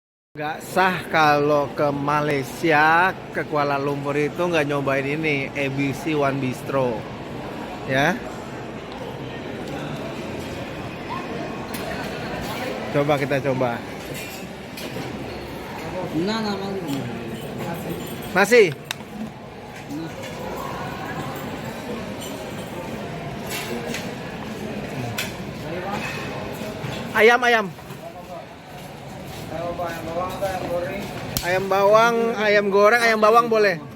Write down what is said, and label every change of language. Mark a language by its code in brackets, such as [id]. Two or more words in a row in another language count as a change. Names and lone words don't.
[id] Nggak sah kalau ke Malaysia, ke Kuala Lumpur itu nggak nyobain ini, ABC One Bistro. Ya, coba kita coba. ना ना मालूम Masih? Ayam, ayam. Ayam bawang, ayam goreng, ayam bawang boleh.